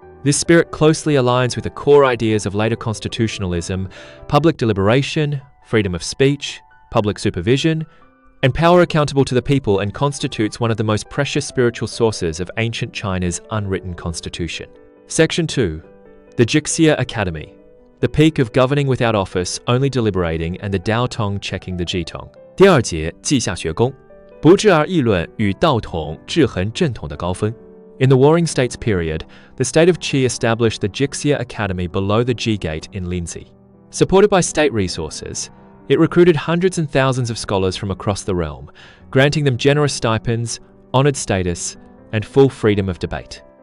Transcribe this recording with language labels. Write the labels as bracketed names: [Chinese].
[English] This spirit closely aligns with the core ideas of later constitutionalism, public deliberation, freedom of speech, public supervision, and power accountable to the people, and constitutes one of the most precious spiritual sources of ancient China's unwritten constitution. Section 2. The Jixia Academy. The peak of governing without office, only deliberating, and the Daotong checking the Jitong. [Chinese] 第二节，稷下学宫，不治而议论与道统制衡正统的高峰。 [English] In the Warring States period, the state of Qi established the Jixia Academy below the Ji Gate in Linzi. Supported by state resources, it recruited hundreds and thousands of scholars from across the realm, granting them generous stipends, honored status, and full freedom of debate.